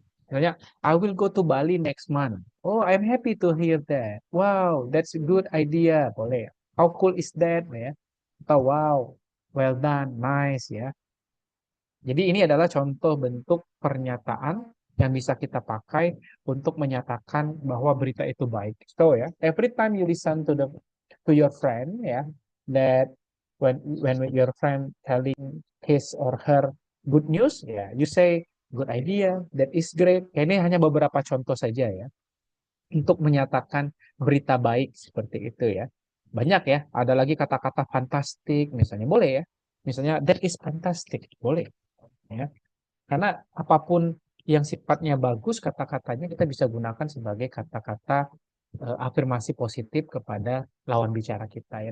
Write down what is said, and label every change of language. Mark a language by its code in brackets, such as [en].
[en] Misalnya, I will go to Bali next month. Oh, I'm happy to hear that. Wow, that's a good idea. [id] Boleh. [en] How cool is that? Ya. [id] Atau wow, well done, nice ya. Jadi ini adalah contoh bentuk pernyataan yang bisa kita pakai untuk menyatakan bahwa berita itu baik. [en] So ya, every time you listen to your friend ya, that when your friend telling his or her good news ya, you say good idea, that is great. [id] Ya, ini hanya beberapa contoh saja ya untuk menyatakan berita baik seperti itu ya. Banyak ya, ada lagi kata-kata fantastik misalnya boleh ya. Misalnya [en] that is fantastic, [id] boleh ya. Karena apapun yang sifatnya bagus kata-katanya kita bisa gunakan sebagai kata-kata afirmasi positif kepada lawan bicara kita ya.